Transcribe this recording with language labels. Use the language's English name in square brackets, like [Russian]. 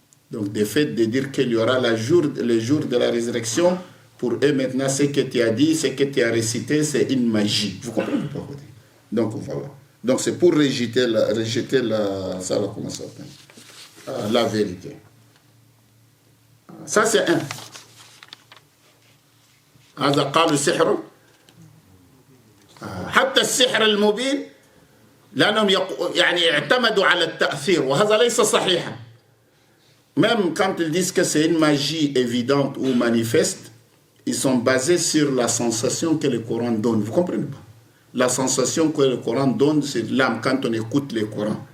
[French] Donc, de fait de dire qu'il y aura le jour de la résurrection, pour eux maintenant, ce que tu as dit, ce que tu as récité, c'est une magie. Vous comprenez pas? Donc, voilà. Donc, c'est pour rejeter la comment ça s'appelle, la vérité. Ça, c'est un. [Arabic] هذا قالوا سحر حتى السحر المبين لأنهم يعني اعتمدوا على التأثير وهذا ليس صحيحا. [French] Même quand ils disent que c'est une magie évidente ou manifeste, ils sont basés sur la sensation que le Coran donne. Vous comprenez pas? La sensation que le Coran donne, c'est l'âme quand on écoute le Coran.